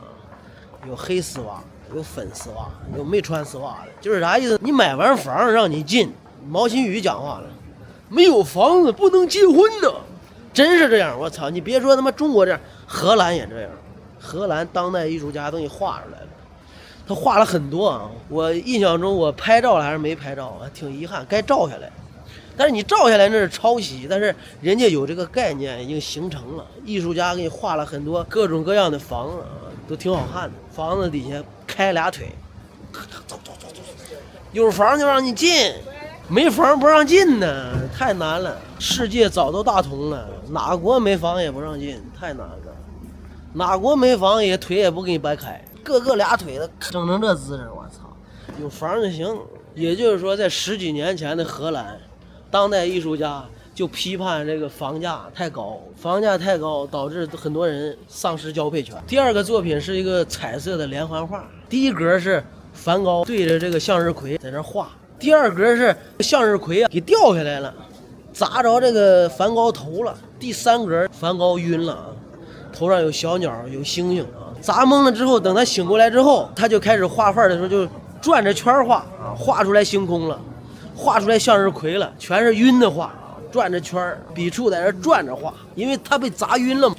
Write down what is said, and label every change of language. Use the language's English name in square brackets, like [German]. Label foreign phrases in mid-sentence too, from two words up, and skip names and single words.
[Chinese] 有黑絲襪，有粉絲襪，有沒穿絲襪的。就是啥意思？你買完房讓你進，毛新宇講話了，沒有房子不能結婚呢。真是這樣，我操！你別說他媽中國這樣，荷蘭也這樣。荷蘭當代藝術家都給畫出來了，他畫了很多啊。我印象中我拍照了還是沒拍照，挺遺憾，該照下來。但是你照下來那是抄襲，但是人家有這個概念已經形成了。藝術家給你畫了很多各種各樣的房子啊，都挺好看的。房子底下開倆腿，走，有房就讓你進，沒房不讓進呢，太難了。世界早都大同了，哪國沒房也不讓進，太難了。哪國沒房也腿也不給你掰開，個個倆腿的整成這姿勢，我操！有房就行。也就是說，在10幾年前的荷蘭，當代藝術家就批判這個房價太高，房價太高導致很多人喪失交配權。第二個作品是一個彩色的連環畫，第一格是梵高對着這個向日葵在那畫，第二格是向日葵啊給掉下來了，砸着這個梵高頭了，第三格梵高暈了啊，頭上有小鳥有星星啊，砸懵了之後，等他醒過來之後，他就開始畫畫的時候就轉着圈畫啊，畫出來星空了，畫出來向日葵了，全是暈的畫，轉着圈，筆觸在這轉着畫，因為他被砸暈了。